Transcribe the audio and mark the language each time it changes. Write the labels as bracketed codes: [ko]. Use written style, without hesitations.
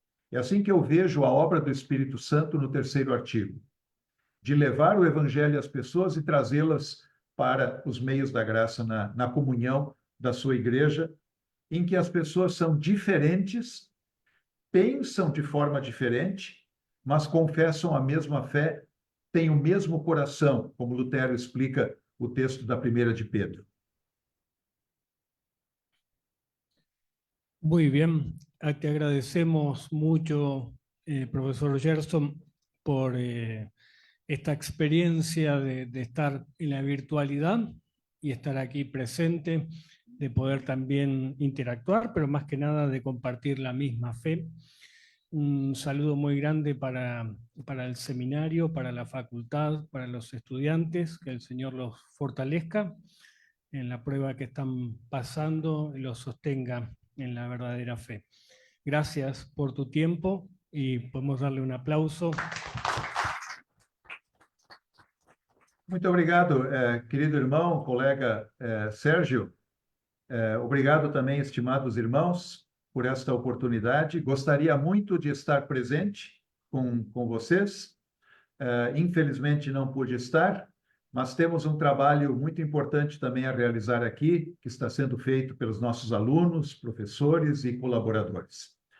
[pt] É assim que eu vejo a obra do Espírito Santo no terceiro artigo, de levar o evangelho às pessoas e trazê-las para os meios da graça na comunhão da sua igreja, em que as pessoas são diferentes, pensam de forma diferente, mas confessam a mesma fé, têm o mesmo coração, como Lutero explica o texto da primeira de Pedro. [es] Muy bien, te agradecemos mucho, profesor Gerson, por esta experiencia de estar en la virtualidad y estar aquí presente, de poder también interactuar, pero más que nada de compartir la misma fe. Un saludo muy grande para el seminario, para la facultad, para los estudiantes, que el Señor los fortalezca en la prueba que están pasando y los sostenga en la verdadera fe. Gracias por tu tiempo y podemos darle un aplauso. [pt] Muito obrigado, querido irmão, colega Sérgio. Obrigado também, estimados irmãos, por esta oportunidade. Gostaria muito de estar presente com vocês. Infelizmente não pude estar, mas temos um trabalho muito importante também a realizar aqui, que está sendo feito pelos nossos alunos, professores e colaboradores.